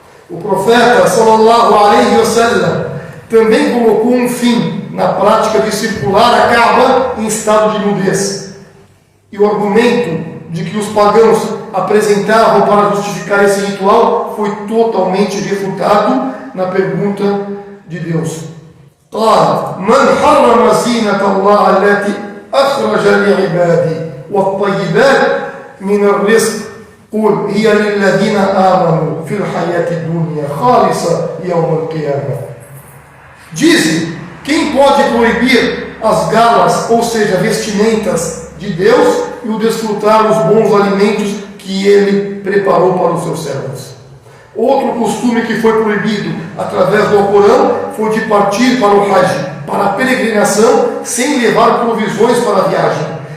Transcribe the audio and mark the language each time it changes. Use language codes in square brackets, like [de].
[pt] O profeta sallallahu alaihi wasallam também colocou um fim na prática de circular a Kaaba em estado de nudez. E o argumento de que os pagãos apresentavam para justificar esse ritual foi totalmente refutado na pergunta de Deus. [ar] قال من حرم زينة الله التي أخرج لعباده والطيبات من الرزق قل هي للذين آمنوا في الحياة الدنيا خالصة يوم القيامة. [pt] Dizem: quem pode proibir as galas, ou seja, vestimentas de Deus, e o desfrutar os bons alimentos que Ele preparou para os seus servos? Outro costume que foi proibido através do Alcorão foi de partir para o Hajj, para a peregrinação, sem levar provisões para a viagem.